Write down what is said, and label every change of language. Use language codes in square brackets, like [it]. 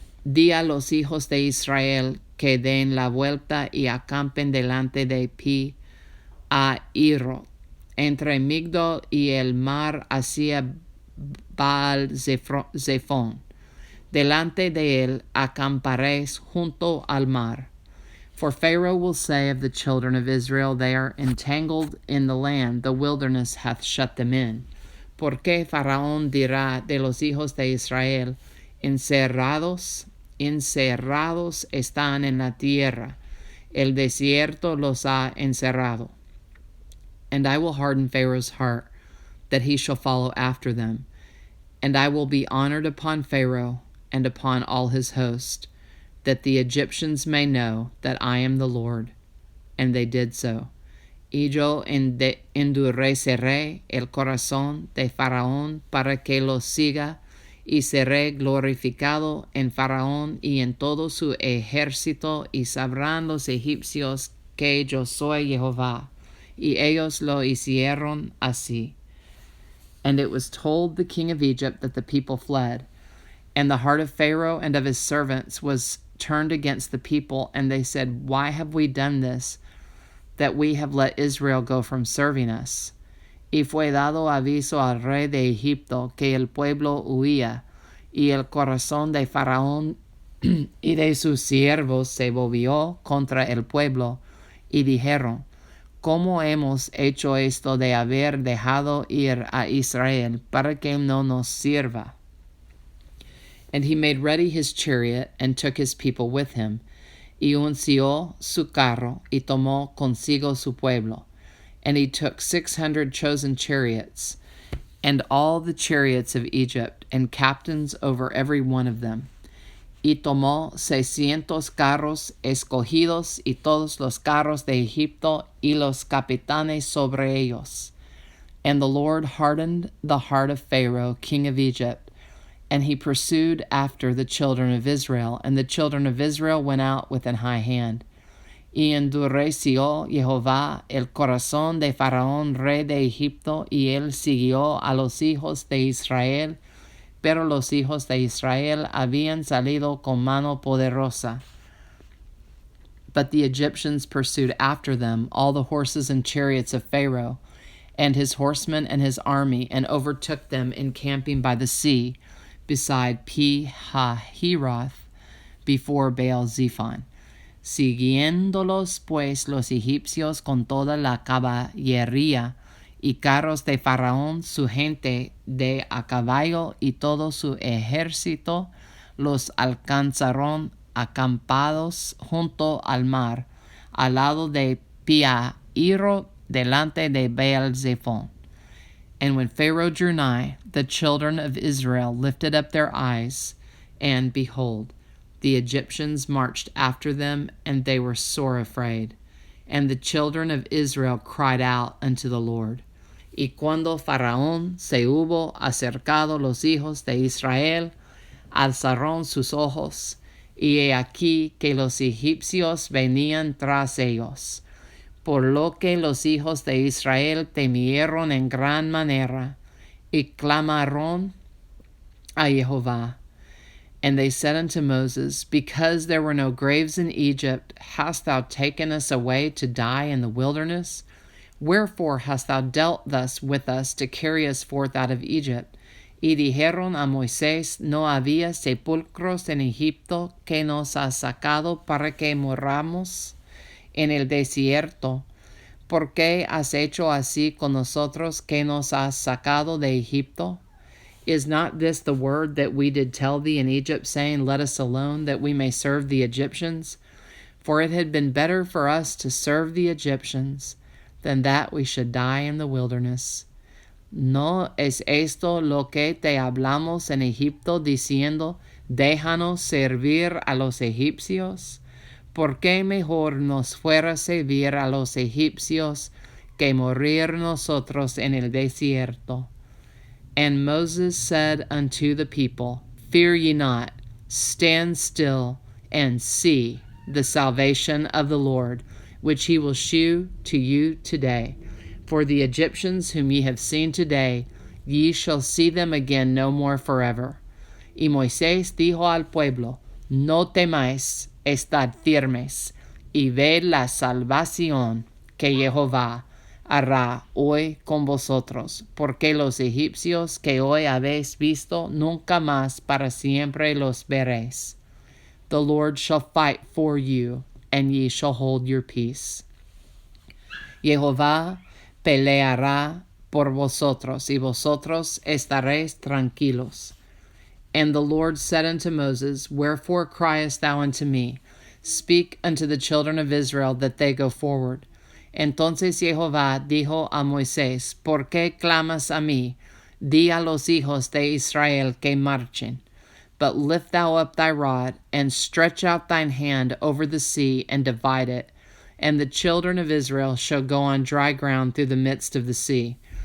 [es] Di a los hijos de Israel que den la vuelta y acampen delante de Pi-hahiroth, entre Migdol y el mar hacia Baal-zephon. Delante de él acamparéis junto al mar. [en] For Pharaoh will say of the children of Israel, they are entangled in the land, the wilderness hath shut them in. [es] Porque Faraón dirá de los hijos de Israel, encerrados están en la tierra, el desierto los ha encerrado. [en] And I will harden Pharaoh's heart, that he shall follow after them. And I will be honored upon Pharaoh and upon all his host, that the Egyptians may know that I am the Lord. And they did so. [es] Y yo endureceré el corazón de Faraón para que lo siga, y seré glorificado en Faraón y en todo su ejército, y sabrán los egipcios que yo soy Jehová. Y ellos lo hicieron así. [en] And it was told the king of Egypt that the people fled. And the heart of Pharaoh and of his servants was turned against the people, and they said, "Why have we done this, that we have let Israel go from serving us?" [es] Y fue dado aviso al rey de Egipto que el pueblo huía, y el corazón de Faraón y de sus siervos se volvió contra el pueblo, y dijeron, ¿cómo hemos hecho esto de haber dejado ir a Israel para que no nos sirva? [en] And he made ready his chariot, and took his people with him, [es] y unció su carro, y tomó consigo su pueblo. [en] And he took 600 chosen chariots, and all the chariots of Egypt, and captains over every one of them. [es] Y tomó 600 carros escogidos, y todos los carros de Egipto, y los capitanes sobre ellos. [en] And the Lord hardened the heart of Pharaoh, king of Egypt, and he pursued after the children of Israel, and the children of Israel went out with an high hand. [es] Y endureció Jehová el corazón de Faraón, rey de Egipto, y él siguió a los hijos de Israel, pero los hijos de Israel habían salido con mano poderosa. [en] But the Egyptians pursued after them all the horses and chariots of Pharaoh, and his horsemen and his army, and overtook them encamping by the sea, beside Pi-hahiroth, before Baal-zephon. [es] Siguiéndolos pues los egipcios con toda la caballería y carros de Faraón, su gente de a caballo y todo su ejército, los alcanzaron acampados junto al mar, al lado de Pi-hahiroth, delante de Baal-zephon. [en] And when Pharaoh drew nigh, the children of Israel lifted up their eyes, and behold, the Egyptians marched after them, and they were sore afraid. And the children of Israel cried out unto the Lord. [es] Y cuando Faraón se hubo acercado los hijos de Israel, alzaron sus ojos, y he aquí que los egipcios venían tras ellos. Por lo que los hijos de Israel temieron en gran manera, y clamaron a Jehová. [en] And they said unto Moses, because there were no graves in Egypt, hast thou taken us away to die in the wilderness? Wherefore hast thou dealt thus with us to carry us forth out of Egypt? [es] Y dijeron a Moisés, no había sepulcros en Egipto que nos has sacado para que morramos en el desierto. ¿Por qué has hecho así con nosotros que nos has sacado de Egipto? [en] Is not this the word that we did tell thee in Egypt, saying, let us alone, that we may serve the Egyptians? For it had been better for us to serve the Egyptians than that we should die in the wilderness. [es] ¿No es esto lo que te hablamos en Egipto, diciendo, déjanos servir a los egipcios? ¿Por qué mejor nos fuera servir a los egipcios que morir nosotros en el desierto? [en] And Moses said unto the people, fear ye not, stand still, and see the salvation of the Lord, which he will shew to you today. For the Egyptians whom ye have seen today, ye shall see them again no more forever. [es] Y Moisés dijo al pueblo, no temáis, estad firmes, y ved la salvación que Jehová hará hoy con vosotros, porque los egipcios que hoy habéis visto, nunca más para siempre los veréis. [en] The Lord shall fight for you, and ye shall hold your peace. [es] Jehová peleará por vosotros, y vosotros estaréis tranquilos. [en] And the Lord said unto Moses, wherefore criest thou unto me? Speak unto the children of Israel that they go forward. [es] Entonces Jehová dijo a Moisés, ¿por qué clamas a mí? Di a los hijos de Israel que marchen. [en] But lift thou up thy rod, and stretch out thine hand over the sea, and divide it. And the children of Israel shall go on dry ground through the midst of the sea.